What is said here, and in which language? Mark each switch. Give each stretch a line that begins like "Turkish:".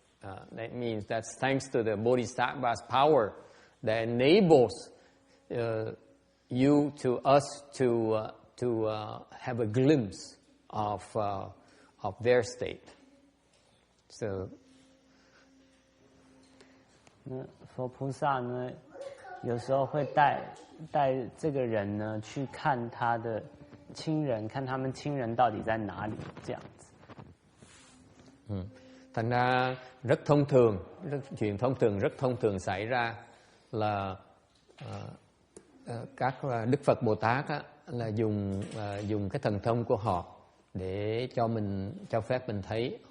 English: That means that's thanks to the Bodhisattva's power that enables us to have a glimpse of their state. So,
Chinese: 佛菩萨呢，有时候会带这个人呢去看他的亲人，看他们亲人到底在哪里，这样子。
Vietnamese: Thành ra rất thông thường xảy ra là các Đức Phật Bồ Tát á, là dùng cái thần thông của họ để cho phép mình thấy.